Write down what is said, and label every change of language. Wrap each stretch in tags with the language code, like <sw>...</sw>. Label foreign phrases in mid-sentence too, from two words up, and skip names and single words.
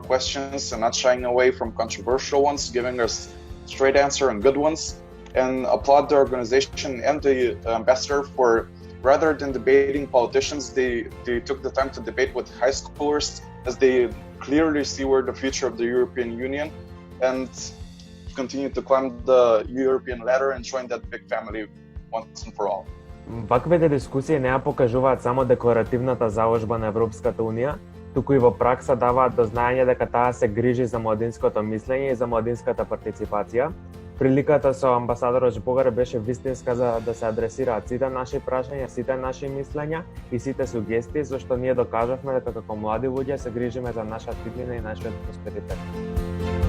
<en>questions and not shying away from controversial ones, giving us straight answer and good ones, and applaud the organization and the ambassador for, rather than debating politicians, they took the time to debate with high schoolers, as they clearly see where the future of the European Union, and continue to climb the European ladder and join that big family once and for all.</en> <mk>Ваквите дискусии не ја покажуваат само декларативната заложба на Европската Унија, туку и во пракса даваат до знаење дека таа се грижи за младинското мислење и за младинската партиципација. Приликата со амбасадорот Žbogar беше вистинска за да се адресираат сите наши прашања, сите наши мислења и сите сугестии, зашто ние докажавме дека како млади луѓе се грижиме за нашата иднина и нашиот просперитет.</mk>